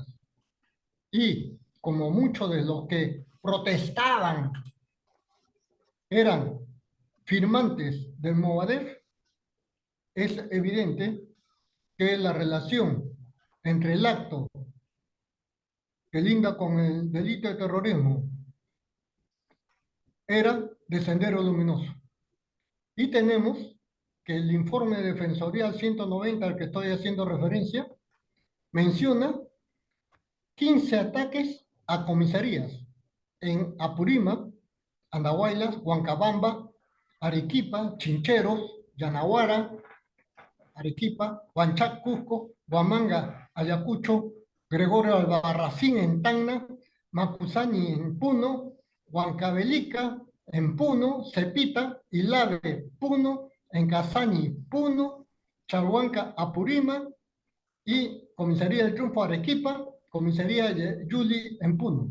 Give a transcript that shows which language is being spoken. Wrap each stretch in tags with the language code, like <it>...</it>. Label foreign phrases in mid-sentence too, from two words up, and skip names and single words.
<es>Y como muchos de los que protestaban eran firmantes del Movadef, es evidente que la relación entre el acto que linda con el delito de terrorismo era de Sendero Luminoso. Y tenemos que el informe defensorial 190 al que estoy haciendo referencia menciona 15 ataques a comisarías en Apurímac, Andahuaylas, Huancabamba, Arequipa, Chincheros, Yanaguara, Arequipa, Huanchac, Cusco, Huamanga, Ayacucho, Gregorio Albarracín en Tacna, Macusani en Puno, Huancavelica en Puno, Cepita, Ilave, Puno, Encasani, Puno, Chalhuanca, Apurímac y Comisaría del Triunfo Arequipa, Comisaría de Yuli en Puno.</es>